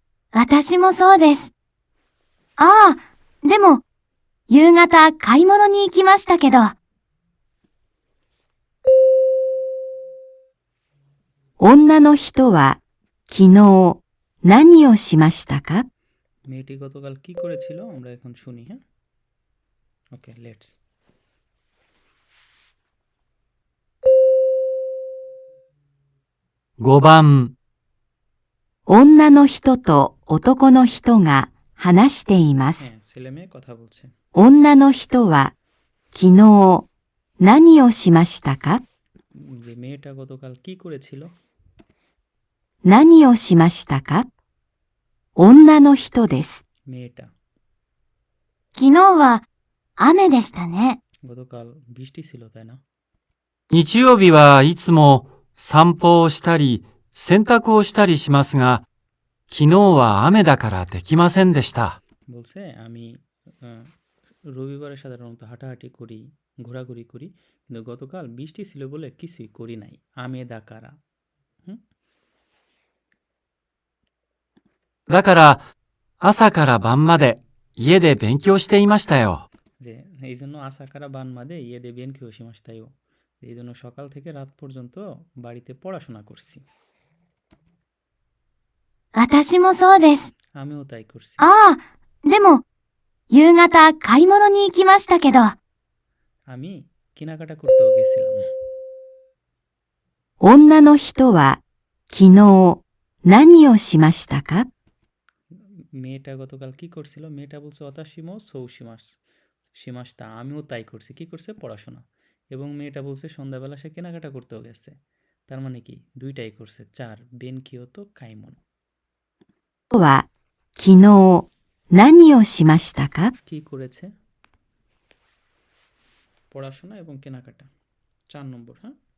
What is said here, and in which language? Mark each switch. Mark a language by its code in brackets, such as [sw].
[ja] 私もそうです。ああ、でも、夕方買い物に行きましたけど、女の人は昨日何をしましたか？ [bn] মেয়েটি গতকাল কি করেছিল আমরা এখন শুনি, হ্যাঁ? [en] Okay, let's. [ja] 5番、女の人と男の人が話しています。 [bn] হ্যাঁ, ছেলে মেয়ে কথা বলছে। [ja] 女の人は昨日何をしましたか？ [bn] যে মেয়েটা গতকাল কি করেছিল? [ja] 何をしましたか？女の人です。 [bn] মেয়েটা। [ja] 昨日は雨でしたね。 [bn] গতকাল বৃষ্টি ছিল, তাই না? [ja] 日曜日はいつも散歩をしたり、洗濯をしたりしますが、昨日は雨だからできませんでした。 [bn] বলছে আমি রবিবারে সাধারণত হাঁটাহাঁটি করি, ঘোরাঘুরি করি, কিন্তু গতকাল বৃষ্টি ছিল বলে কিছুই করি নাই। [ja] আমেদা কারা, হুম? だから、朝から晩まで家で勉強していましたよ。 [bn] যে এই জন্য আশা কারা বান মাদে ইয়ে দেবেন কি হসিমাস্তাইও, এই জন্য সকাল থেকে রাত পর্যন্ত বাড়িতে পড়াশোনা করছি। [ja] 私もそうです。 [bn] আমিও তাই করছি। [ja] ああ、でも、夕方買い物に行きましたけど、 [bn] আমি কেনাকাটা করতেও গেছিলাম। [ja] 女の人は昨日何をしましたか？ [bn] মেয়েটা গতকাল কি করছিল? মেয়েটা বলছে অতাশিমো সৌসিমাস সীমাসটা, আমিও তাই করছি। কি করছে? পড়াশোনা। এবং মেয়েটা বলছে সন্ধ্যাবেলা সে কেনাকাটা করতেও গেছে। তার মানে কি দুইটাই করছে। 4 বেন কিয়োতো কাইমন। [ja] は昨日何をしましたか？ [bn] কি করেছে? পড়াশোনা এবং কেনাকাটা। 4 নম্বর, হ্যাঁ?